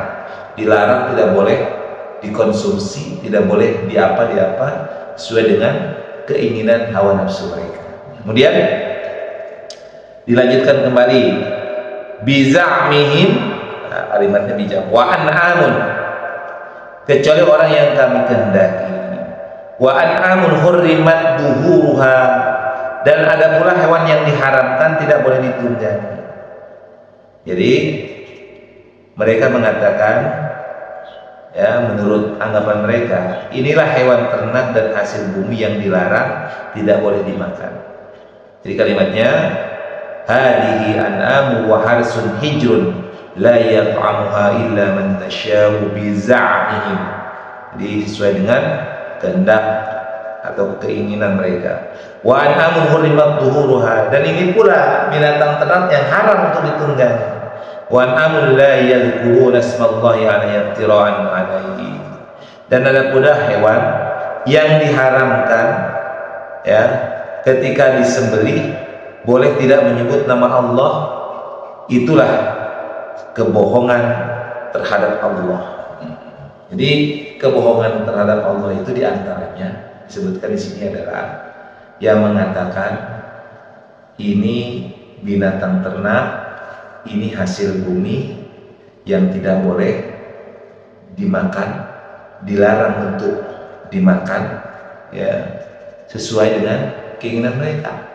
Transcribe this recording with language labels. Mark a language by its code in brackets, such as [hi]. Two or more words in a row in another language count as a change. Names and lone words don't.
[id] Dilarang, tidak boleh dikonsumsi, tidak boleh diapa sesuai dengan keinginan hawa nafsu mereka. Kemudian dilanjutkan kembali, biza'mihim, kalimatnya bijak, [ar] وأنعام, [id] kecuali orang yang kami kehendaki, [ar] وأنعام حرمت ظهورها, [id] dan ada pula hewan yang diharamkan tidak boleh ditunggangi. Jadi mereka mengatakan, ya, menurut anggapan mereka, inilah hewan ternak dan hasil bumi yang dilarang, tidak boleh dimakan. Jadi kalimatnya, [ar] هذه أنعام وحرث حجر لا يطعمها إلا من نشاء بزعمهم. [id] Jadi sesuai dengan kehendak atau keinginan mereka. [ar] وأنعام حرمت ظهورها, [id] dan ini pula binatang ternak yang haram untuk ditunggangi. [ar] وأنعام لا يذكرون اسم الله عليه افتراء عليه, [id] dan ada pula hewan yang diharamkan, ya, ketika disembelih boleh tidak menyebut nama Allah. Itulah kebohongan terhadap Allah. Jadi kebohongan terhadap Allah itu diantaranya disebutkan di sini adalah yang mengatakan ini binatang ternak, ini hasil bumi yang tidak boleh dimakan, dilarang untuk dimakan, ya, sesuai dengan keinginan mereka.